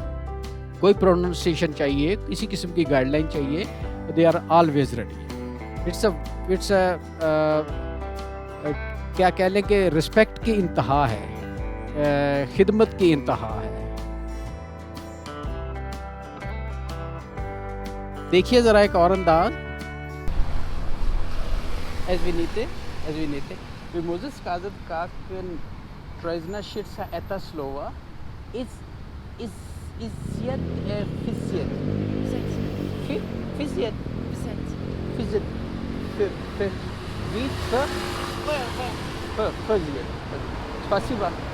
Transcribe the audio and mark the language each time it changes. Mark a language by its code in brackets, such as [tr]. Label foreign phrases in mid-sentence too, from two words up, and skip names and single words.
[hi] कोई प्रोनाउंसिएशन चाहिए, किसी किस्म की गाइडलाइन चाहिए, [en] they are always ready. [hi] इट्स क्या कह लें कि रिस्पेक्ट की इंतहा है, खिदमत की इंतहा है। देखिए ज़रा एक और अंदाज। [ru] Извините. Вы можете сказать, как произносится это слово? Физет. Спасибо.